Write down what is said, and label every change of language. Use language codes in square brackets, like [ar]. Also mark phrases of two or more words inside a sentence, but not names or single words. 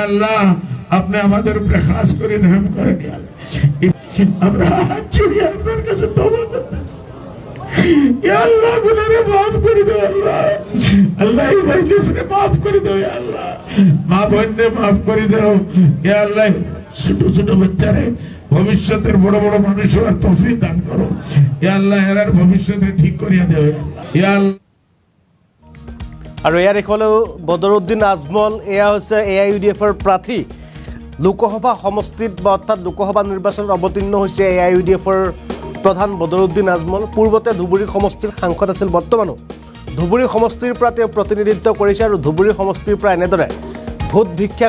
[bn] আল্লাহ আপনি আমাদের উপরে খাস করে রহম করেন [ar] يا الله [bn] আমরা হাত জড়িয়ে আপনার কাছে তওবা করতেছি [ar] يا الله [bn] গুনাহকে maaf করে দাও আল্লাহ আল্লাহ এই মজলিসকে maaf করে দাও [ar] يا الله [bn] মা বোনকে maaf করে দাও [ar] يا الله [bn] ছোট ছোট বাচ্চারে ভবিষ্যতের বড় বড় মানুষ হওয়ার তৌফিক দান করো [ar] يا الله [bn] এর ভবিষ্যতে ঠিক করিয়া দাও [ar] يا الله [as] আৰু ইয়াৰ দেখুৱালেও বদৰুদ্দিন আজমল এয়া হৈছে এআইডিএফৰ প্ৰাৰ্থী লোকসভা সমষ্টিত বা অৰ্থাৎ লোকসভা নিৰ্বাচনত অৱতীৰ্ণ হৈছে এআইডিএফৰ প্ৰধান বদৰুদ্দিন আজমল পূৰ্বতে ধুবুৰী সমষ্টিৰ সাংসদ আছিল বৰ্তমানো ধুবুৰী সমষ্টিৰ পৰা তেওঁ প্ৰতিনিধিত্ব কৰিছে আৰু ধুবুৰী সমষ্টিৰ পৰা এনেদৰে ভোট ভিক্ষা